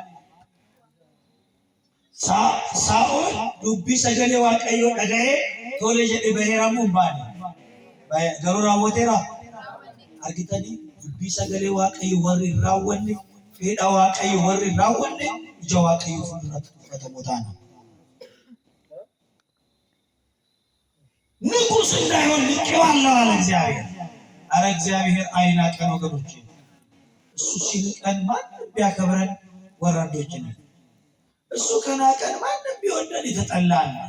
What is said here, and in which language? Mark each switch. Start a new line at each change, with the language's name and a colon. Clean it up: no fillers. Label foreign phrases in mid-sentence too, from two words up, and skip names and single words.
Oromo: Saa'ol dubbii sagalee waaqayyoo dhaga'ee tole jedhee baheeramuu hin baane. Garuu raawwateera. Argitanii dubbii sagalee waaqayyoo warri hin raawwanne, fedha waaqayyoo warri hin raawwanne ija waaqayyoo fuulduratti uffatamoo taana.
Amharic: ንጉስ እንዳይሆን ልቄዋለሁ አለ እግዚአብሔር። አረ እግዚአብሔር አይናቀን ወገኖቼ። እሱ ሲንቀን ማንም ቢያከብረን ወራዶች ነን። እሱ ከናቀን ማንም ቢወደን የተጠላን።